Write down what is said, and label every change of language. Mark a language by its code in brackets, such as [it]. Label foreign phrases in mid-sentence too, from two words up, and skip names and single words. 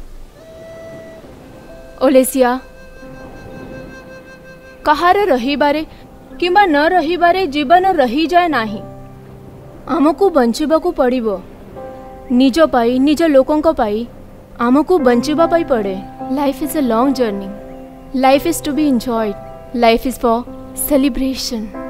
[or] ଓଲେସିଆ କାହାର ରହିବାରେ କିମ୍ବା ନ ରହିବାରେ ଜୀବନ ରହି ଯାଏ ନାହିଁ। ଆମକୁ ବଞ୍ଚିବାକୁ ପଡ଼ିବ। ନିଜ ପାଇଁ ନିଜ ଲୋକଙ୍କ ପାଇଁ ଆମକୁ ବଞ୍ଚିବା ପାଇଁ ପଡ଼େ। [en] Life is a long journey. Life is to be enjoyed. Life is for celebration.